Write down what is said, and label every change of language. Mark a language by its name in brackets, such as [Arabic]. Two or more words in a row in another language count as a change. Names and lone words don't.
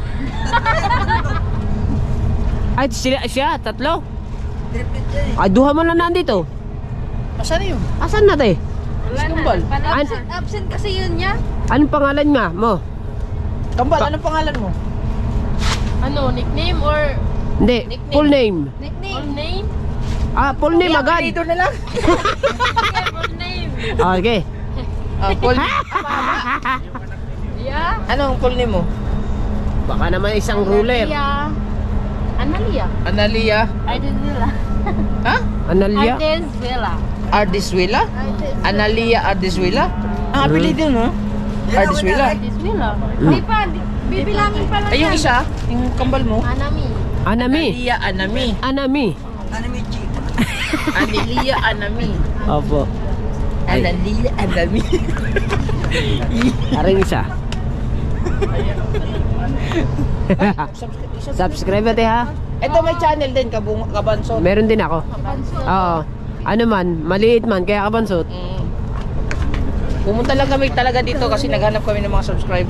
[Filipino] Ay, siya, tatlo? Ay, duha man na nandito. Asan yun? Asan na te? Wala na. Absent kasi yun niya. Anong pangalan nga mo? Kambal, anong pangalan mo? Ano, [English] nickname or [Filipino] Hindi, Nickname. [English] full name. nickname? Full name? Full name [Filipino] agad. Dito na lang. Okay. [English] Full name. [Filipino] Yeah. Anong [English] full name [Filipino] mo? Baka naman isang ruler. Analia. Analia. Ardisvilla. Ha? Analia. Ardisvilla. Ardiswila? Analia Ardiswila? Ang apelido no? Ardiswila. Ardisvilla. Di pa, bibilangin pa lang Ay, yung yan. isa, yung kambal mo. Anami. Anami. Analia Anami. Anami. Analia Anami. Opo. Analia Anami. Aring isa. Subscribe natin ha. Ito may channel din, Kabansot. Meron din ako. Oo. Ano man, maliit man, kaya kabansot. Pumunta lang kami talaga dito kasi naghanap kami ng mga subscriber.